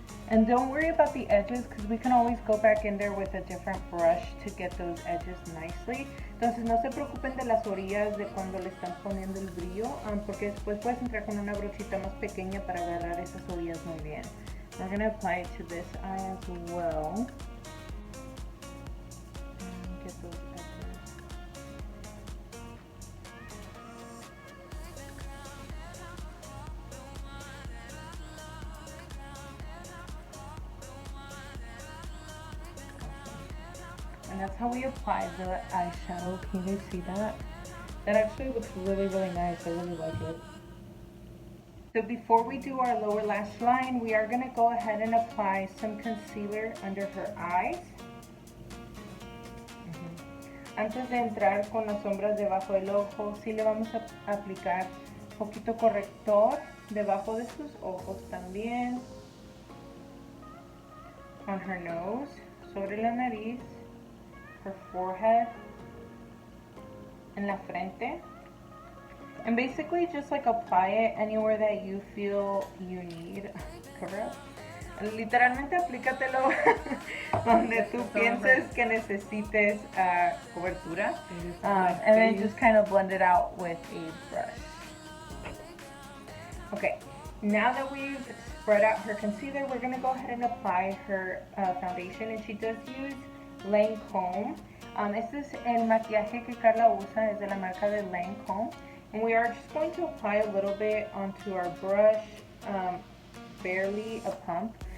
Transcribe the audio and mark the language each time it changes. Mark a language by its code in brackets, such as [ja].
[en] And don't worry about the edges because we can always go back in there with a different brush to get those edges nicely. [es] Entonces no se preocupen de las orillas de cuando le están poniendo el brillo, porque después puedes entrar con una brochita más pequeña para agarrar esas orillas muy bien. [en] We're going to apply it to this eye as well. And get those edges. And that's how we apply the eyeshadow. Can you guys see that? That actually looks really, really nice. I really like it. So before we do our lower lash line, we are going to go ahead and apply some concealer under her eyes. [es] Antes de entrar con las sombras debajo del ojo, sí le vamos a aplicar un poquito corrector debajo de sus ojos también. [en] On her nose, [es] sobre la nariz, [en] her forehead, [es] en la frente. [en] And basically just like apply it anywhere that you feel you need cover up. [es] Literalmente aplícatelo donde tú pienses que necesites cobertura. [en] And then just kind of blend it out with a brush. Okay, now that we've spread out her concealer, we're going to go ahead and apply her foundation. And she does use Lancome. [es] Este es el maquillaje que Karla usa, es de la marca de Lancome. [en] And we are just going to apply a little bit onto our brush, barely a pump.